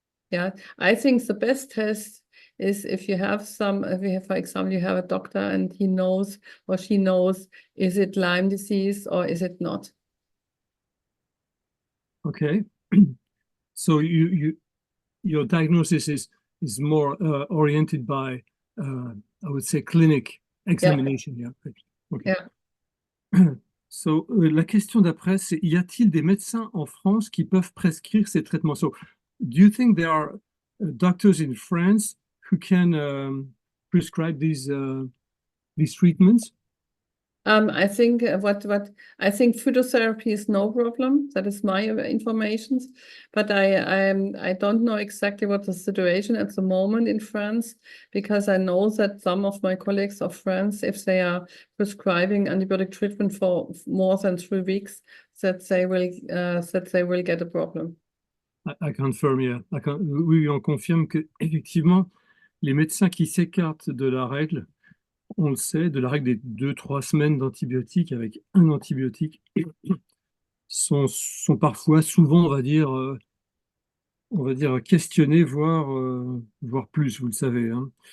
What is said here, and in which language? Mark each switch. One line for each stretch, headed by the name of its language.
English: Yeah, I think the best test is if you have for example, you have a doctor and he knows or she knows, is it Lyme disease or is it not? Okay. So your diagnosis is more oriented by, I would say, clinic examination. Yeah. Okay. Yeah.
French: So, la question d'après, c'est y a-t-il des médecins en France qui peuvent prescrire ces traitements?
English: So, do you think there are doctors in France who can prescribe these treatments? I think I think phytotherapy is no problem. That is my information, but I don't know exactly what the situation at the moment in France, because I know that some of my colleagues of France, if they are prescribing antibiotic treatment for more than 3 weeks, that they will get a problem. I confirm, yeah.
French: Oui, on confirme que effectivement, les médecins qui s'écartent de la règle, on le sait, de la règle des 2-3 semaines d'antibiotiques avec un antibiotique, sont parfois, souvent, on va dire questionnés, voire plus, vous le savez, hein.